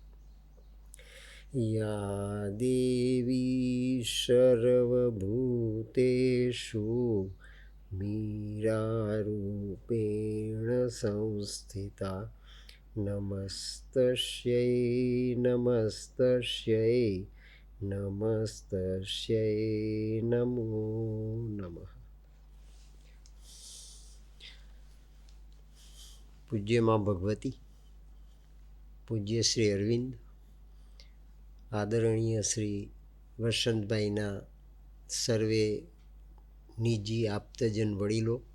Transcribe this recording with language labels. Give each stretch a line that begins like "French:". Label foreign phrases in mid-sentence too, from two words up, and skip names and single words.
Sanskrit: या देवी सर्वभूतेषु मीरारूपेण संस्थिता नमस्तस्यै नमस्तस्यै नमस्तस्यै नमो नमः।
Gujarati: પૂજ્ય માં ભગવતી, પૂજ્ય શ્રી અરવિંદ, આદરણીય શ્રી વસંતભાઈના સર્વે નિજી આપ્તજન વડીલો,